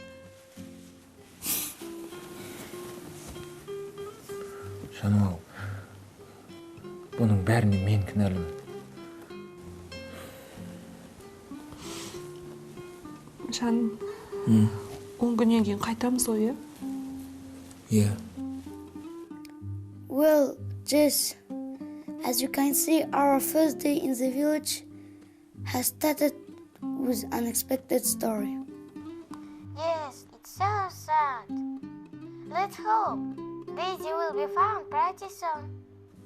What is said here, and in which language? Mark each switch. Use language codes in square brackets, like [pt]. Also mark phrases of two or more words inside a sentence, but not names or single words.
[kk] Жаным, бұның бәріне мен кінәлімін. Жаным, 10 күннен кейін қайтамыз ғой, Иә. [en] Well, Jess, as you can see, our first day in the village has started with an unexpected story. Yes, it's so sad. Let's hope Daisy will be found pretty soon.